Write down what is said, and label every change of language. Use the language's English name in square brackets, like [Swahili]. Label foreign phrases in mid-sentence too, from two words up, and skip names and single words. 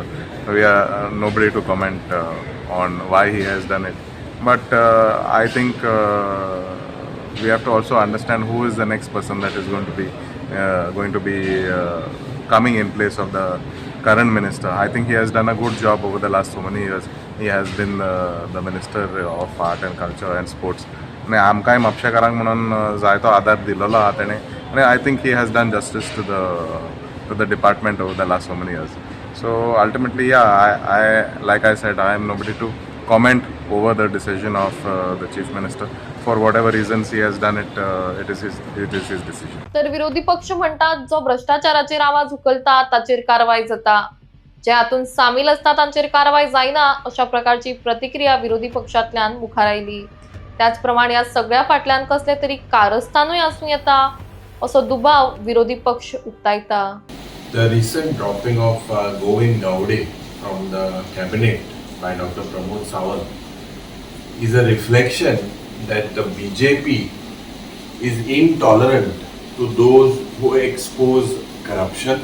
[English] We are nobody to comment on why he has done it, but I think we have to also understand who is the next person that is going to be coming in place of the current minister. I think he has done a good job over the last so many years. He has been the minister of art and culture and sports. [Konkani] आणि आमकांय म्हापशेकारांक म्हणून जायतो आदार दिलेलो आहा तेणें आनी [English] I think he has done justice to the department over the last so many years. So ultimately I like I said, I am nobody to comment over the decision of the chief minister. For whatever reasons he has done it, it is his decision. [Konkani] तर विरोधी पक्ष म्हणतात जो भ्रष्टाचाराचेर आवाज उखलता ताचेर कारवाई जाता, जे हातून सामील असता तांचेर कारवाई जायना अशा प्रकारची प्रतिक्रिया विरोधी पक्षांतल्यान मुखार आयली. त्याच प्रमाणे या सगळ्या फाटल्यान कसले तरी कारस्थानूय आसूं येता असो दुबाव विरोधी पक्ष उक्तायता. [English] The recent dropping of Govind Gowde from the cabinet by Dr. Pramod Sawant is a reflection that the BJP is intolerant to those who expose corruption.